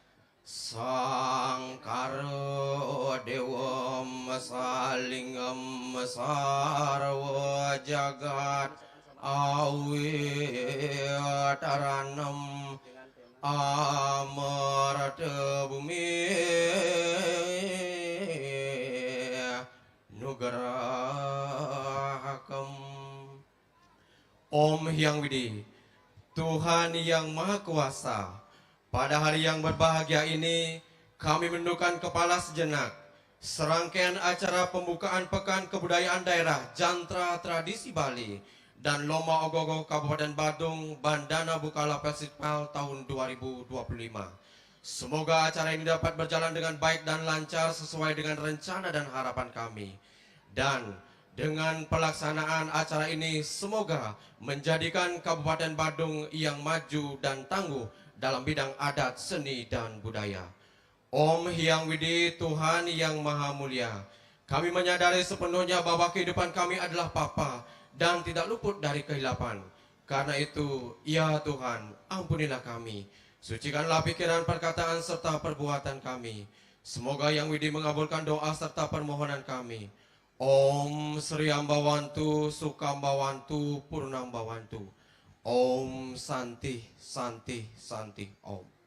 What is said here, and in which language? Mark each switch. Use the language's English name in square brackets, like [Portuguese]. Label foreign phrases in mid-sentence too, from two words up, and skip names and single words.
[Sanskrit] Sangkara Dewam Salingam Sarwa Jagat Awitaranam Amarata Bumi Nugarahakam. [Indonesian] Om Hyang Widi, Tuhan yang Maha Kuasa, pada hari yang berbahagia ini kami menundukkan kepala sejenak. Serangkaian acara pembukaan Pekan Kebudayaan Daerah Jantra Tradisi Bali dan Lomba Ogoh-ogoh Kabupaten Badung Bandana Bukalapak Festival tahun 2025. Semoga acara ini dapat berjalan dengan baik dan lancar sesuai dengan rencana dan harapan kami. Dan dengan pelaksanaan acara ini semoga menjadikan Kabupaten Badung yang maju dan tangguh dalam bidang adat, seni, dan budaya. Om Hyang Widi, Tuhan yang Maha Mulia, kami menyadari sepenuhnya bahwa kehidupan kami adalah papa dan tidak luput dari kehilapan. Karena itu, ya Tuhan, ampunilah kami. Sucikanlah pikiran, perkataan, serta perbuatan kami. Semoga Yang Widi mengabulkan doa serta permohonan kami. [Sanskrit] Om Sri Ambawantu, Sukambawantu, Purnambawantu. Om Santi, Santi, Santi, Om.